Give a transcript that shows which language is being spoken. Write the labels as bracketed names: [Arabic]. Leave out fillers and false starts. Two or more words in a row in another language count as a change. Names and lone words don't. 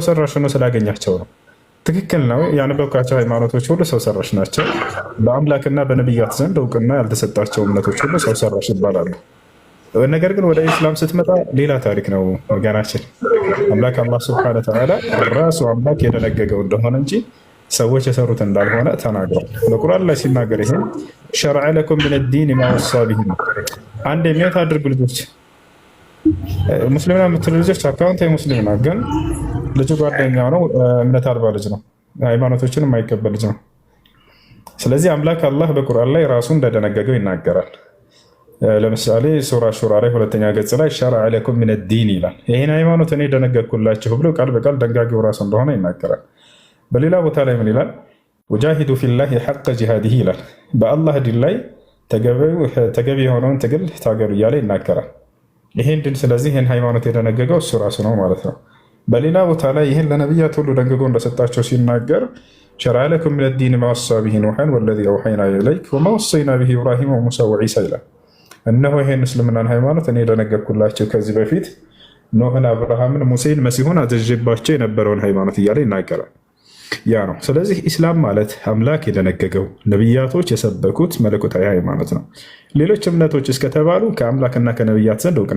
[Amharic] ሰራሽ ነው ስላገኛቸው ነው ትክክል ነው ያነበብካቸው ሃይማኖቶች ሁሉ ሰው ሰራሽ ናቸው በአምላክና በነብያት ዘንድ እውቅና ያልተሰጣቸው እምነቶች ሁሉ ሰው ሰራሽ ይባላሉ ነገር ግን ወደ ኢስላም ስትመጣ ሌላ ታሪክ ነው ወገናችን አምላክ አላህ [Arabic] سبحانه وتعالى [Amharic] ራሱ አምላክ የደነገገው እንደሆነ እንጂ ሰዎች የሰሩት እንዳልሆነ ተናግሯል በቁርአን ላይ ሲናገር ይሄ [Arabic] شرع لكم من الدين ما وصى به [Amharic] አንድ የሚያታድርጉ ልጆች ሙስሊምና የምትሉ ልጆች አካውንት የሙስሊም ነው ግን ልጁ ጓደኛ ነው እምነት አልባ ልጅ ነው ሃይማኖቶችን የማይቀበል ልጅ ነው ስለዚህ አምላክ አላህ በቁርአን ላይ ራሱ እንደደነገገው ይናገራል ለምሳሌ ሱራ ሹራ ላይ ሁለተኛ ገጽ ላይ [Arabic] شرع لكم من الدين [Amharic] ይላል ይሄን ሃይማኖት እኔ ደነገግኩላችሁ ብሎ ቃል በቃል ደንጋጊው ራሱ እንደሆነ ይናገራል በሌላ ቦታ ላይ ምን ይላል [Arabic] وجاهدوا في الله حق جهاده [Amharic] ይላል በአላህ ዲን ላይ ተገቢ የሆነውን ትግል ታገሉ እያለ ይናገራል ይሄን ድን ስለዚህ ይሄን ሃይማኖት የደነገገው እሱ ራሱ ነው ማለት ነው በሌላ ቦታ ላይ ይሄን ለነብያት ሁሉ ደንግጎ እንደሰጣቸው ሲናገር [Arabic] شرع لكم من الدين ما وصى به نوحا والذي أوحينا إليك وما وصينا به إبراهيم وموسى وعيسى [Amharic] ይላል እነሆ ይሄን እስልምናን ሃይማኖት እኔ ደነገግኩላችሁ ከዚህ በፊት ኖህን አብርሃምን ሙሴን መሲሁን አዘዤባቸው የነበረውን ሃይማኖት እያለ ይናገራል ያ ነው ስለዚህ ኢስላም ማለት አምላክ የደነገገው ነብያቶች የሰበኩት መለኮታዊ ሃይማኖት ነው ሌሎች እምነቶች እስከተባሉ ከአምላክና ከነብያት ዘንድ እውቅና